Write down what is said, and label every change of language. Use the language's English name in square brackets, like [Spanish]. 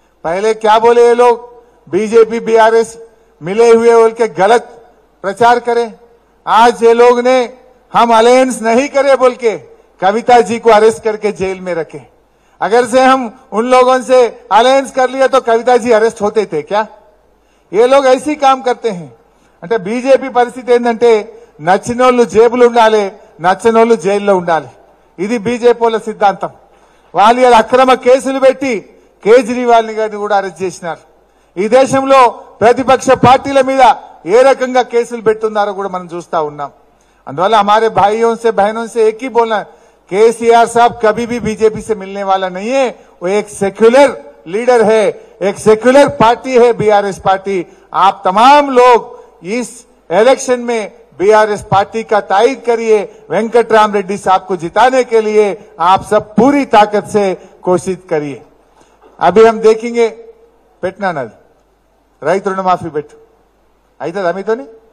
[Hindi] पहले क्या बोले ये लोग, बीजेपी बीआरएस मिले हुए बोल के गलत प्रचार करें। आज ये लोग ने हम अलायंस नहीं करे बोल के कविता जी को अरेस्ट करके जेल में रखे। अगर से हम उन लोगों से अलायंस कर लिया तो कविता जी अरेस्ट होते थे क्या? ये लोग ऐसी काम करते हैं। [Telugu] అంటే బీజేపీ పరిస్థితి ఏంటంటే నచ్చినోళ్ళు జేబులు ఉండాలి, నచ్చనోళ్ళు జైల్లో ఉండాలి. ఇది బీజేపీల సిద్ధాంతం. వాళ్ళు ఇలా అక్రమ కేసులు పెట్టి కేజ్రీవాల్ని గారిని కూడా అరెస్ట్ చేసినారు. ఈ దేశంలో ప్రతిపక్ష పార్టీల మీద ఏ రకంగా కేసులు పెట్టున్నారో కూడా మనం చూస్తా ఉన్నాం. అందువల్ల [Hindi] हमारे भाइयों से बहनों से एक ही बोलना, केसीआर साहब कभी भी बीजेपी से मिलने वाला नहीं है. वो एक सेक्युलर लीडर है, एक सेक्युलर पार्टी है बीआरएस पार्टी. आप तमाम लोग इस इलेक्शन में बीआरएस पार्टी का तायद करिए. वेंकटराम रेड्डी साहब को जिताने के लिए आप सब पूरी ताकत से कोशिश करिए. अभी हम देखेंगे पेटना नल [Telugu] రైతు రుణమాఫీ పెట్టు అవుతుందా మీతోని?